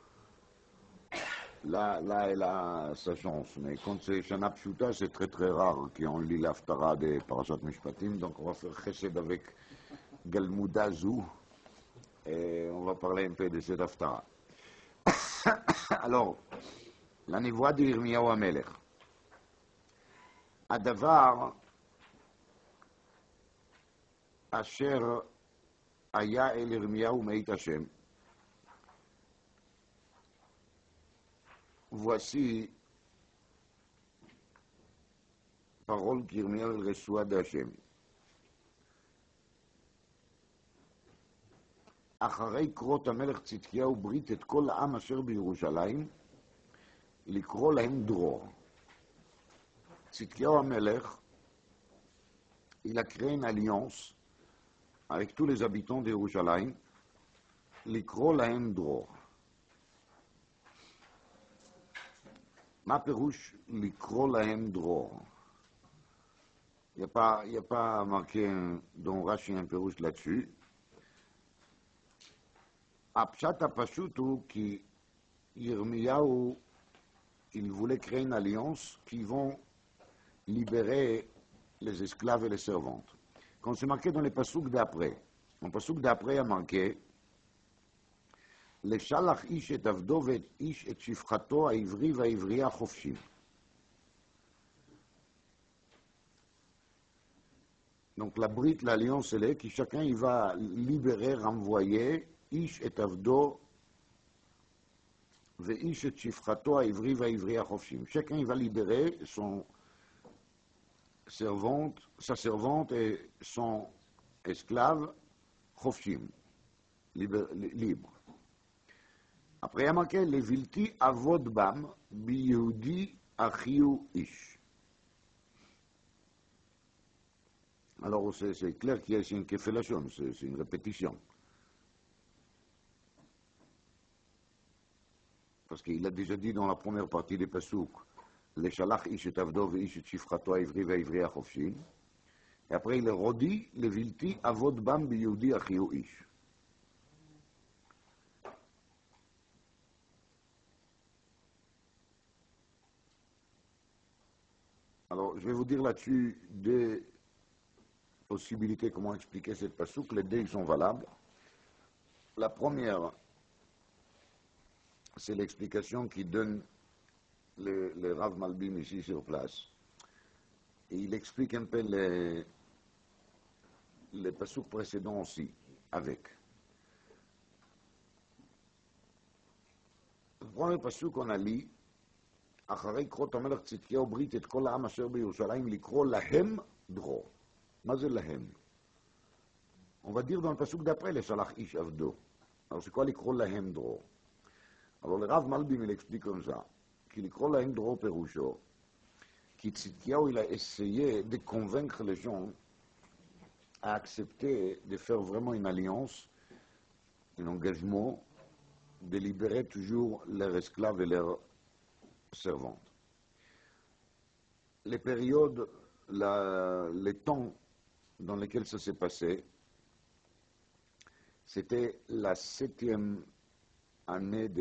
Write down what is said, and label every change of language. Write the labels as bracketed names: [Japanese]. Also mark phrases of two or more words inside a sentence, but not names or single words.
[French] Là, elle a sa chance. Mais quand c'est [Hebrew] שנה פשוטה, [French] c'est très très rare qu'on lit l'Haftara des Parashat Mishpatim. Donc on va faire Chesed avec [Hebrew] הלימוד הזה. [French] Et on va parler un peu de cette Haftara. Alors, la névoie de Yirmiyahu HaMelech. [Hebrew] הדבר אשר היה אל ירמיהו מאת השם. [French] Voici parole qu'Yirmiyahu reçoit d'Hachem. [Hebrew] אחרי קרות המלך צדקיהו ברית את כל העם אשר בירושלים, לקרוא להם דרור. צדקיהו המלך, [French] il a créé une alliance avec tous les habitants d'Yerushalayim, [Hebrew] לקרוא להם דרור. מה פירוש לקרוא להם דרור? [French] Il n'y a pas marqué dans Rashi un פירוש là-dessus. [Hebrew] הפשט הפשוט הוא כי ירמיהו, [French] il voulait créer une alliance qui vont libérer les esclaves et les servantes. Quand c'est marqué dans les pasouks d'après, le pasouk d'après a marqué [Hebrew] לשלח איש את עבדו ואיש את שפחתו העברי והעברייה חופשי. [French] Donc la brite, l'alliance, elle est que chacun il va libérer, renvoyer [Hebrew] איש את עבדו ואיש את שפחתו העברי והעברייה חופשיים. [French] Chacun il va libérer sa servante et son esclave חופשיים, libre. Après il y a marqué [Hebrew] לבלתי עבוד בם ביהודי אחיו איש. [French] Alors c'est clair qu'il y a une kéfélation, c'est une répétition. Parce qu'il a déjà dit dans la première partie des Passouk, [Hebrew] לשלח איש את עבדו ואיש את שפחתו העברי והעברי החופשי, [French] et après il redit, [Hebrew] לבלתי עבוד בם ביהודי אחיו איש. [French] Alors, je vais vous dire là-dessus deux possibilités, comment expliquer cette Passouk. Les deux sont valables. La première, c'est l'explication qui donne le Rav Malbim ici sur place. Et il explique un peu les pasouks précédents aussi, avec. Le premier pasouk qu'on a lu, [Hebrew] אחרי קרות המלך צדקיהו ברית את כל העם אשר בירושלים לקרוא להם דרור. מה זה להם? [French] On va dire dans le pasouk d'après, [Hebrew] לשלח איש עבדו. [French] Alors c'est quoi [Hebrew] לקרוא להם דרור? [French] Alors le Rav Malbim il explique comme ça, qu'il [Hebrew] לקרוא להם דרור פירושו, כי צדקיהו [French] il a essayé de convaincre les gens à accepter de faire vraiment une alliance, un engagement, de libérer toujours leurs esclaves et leurs servantes. Les périodes, les temps dans lesquels ça s'est passé, c'était la 7e année de